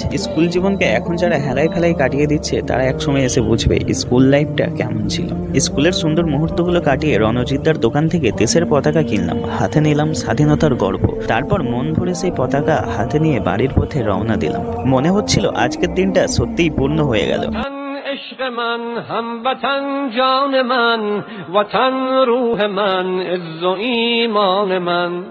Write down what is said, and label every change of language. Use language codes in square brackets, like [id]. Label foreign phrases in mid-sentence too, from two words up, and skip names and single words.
[bn] স্কুল জীবনকে এখন যারা হেলায় ফেলায় কাটিয়ে দিচ্ছে, তারা একসময় এসে বুঝবে স্কুল লাইফটা কেমন ছিল। স্কুলের সুন্দর মুহূর্তগুলো কাটিয়ে রণজিৎদার দোকান থেকে দেশের পতাকা কিনলাম, হাতে নিলাম স্বাধীনতার গর্ব। তারপর মন ভরে সেই পতাকা হাতে নিয়ে বাড়ির পথে রওনা দিলাম। মনে হচ্ছিল আজকের দিনটা সত্যিই পূর্ণ হয়ে গেল। [fa] عشق من هموطن جان من وطن روح من عز و ایمان من